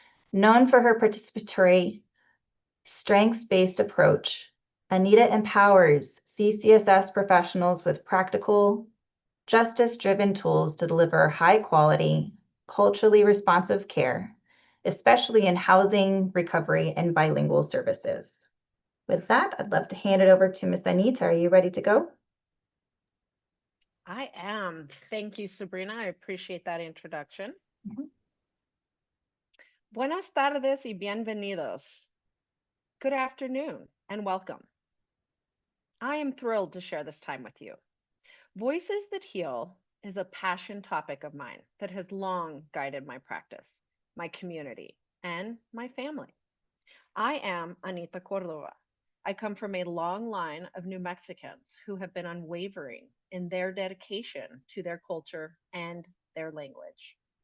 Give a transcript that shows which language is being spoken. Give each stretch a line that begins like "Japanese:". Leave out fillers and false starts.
English: Known for her participatory, strengths-based approach, Anita empowers CCSS professionals with practical, justice-driven tools to deliver high-quality, culturally responsive care, especially in housing, recovery, and bilingual services. With that, I'd love to hand it over to Miss Anita. Are you ready to go? I am. Thank you, Sabrina. I appreciate that introduction.
Spanish: Buenas tardes y bienvenidos.
English: Good afternoon and welcome. I am thrilled to share this time with you. Voices that Heal is a passion topic of mine that has long guided my practice, my community, and my family. I am Anita Córdova. I come from a long line of New Mexicans who have been unwavering in their dedication to their culture and their language.